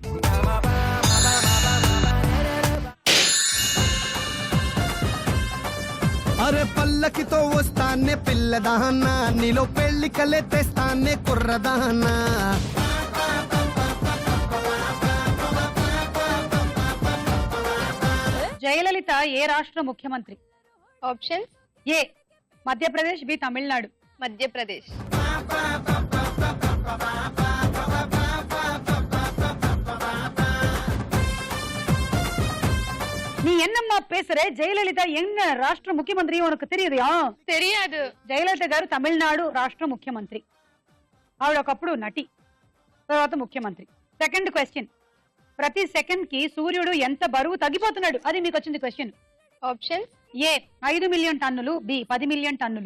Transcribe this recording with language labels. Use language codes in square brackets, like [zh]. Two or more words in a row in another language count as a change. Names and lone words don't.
[te] అరే పల్లకితో వస్తానే పిల్లదానా, నీలో పెళ్లి కలే తెస్తానే కుర్రదానా. జయలలిత ఏ రాష్ట్ర ముఖ్యమంత్రి? ఆప్షన్స్. ఏ మధ్యప్రదేశ్, బి తమిళనాడు. మధ్యప్రదేశ్. [ta] நீ என்னம்மா பேசுற? ஜெயலலிதா என்ன ராஷ்டிர முக்கியமந்திரி உனக்கு தெரியுதா? [te] తెలియదు. జయలలిత గారు తమిళనాడు రాష్ట్ర ముఖ్యమంత్రి. ఆవిడ ఒకప్పుడు నటి, తర్వాత ముఖ్యమంత్రి. [en] second question, [te] ప్రతి సెకండ్ కి సూర్యుడు ఎంత బరువు తగ్గిపోతున్నాడు? అది మీకు వచ్చింది క్వశ్చన్. ఆప్షన్స్. ఏ 5 మిలియన్ టన్నులు, బి 10 మిలియన్ టన్నులు.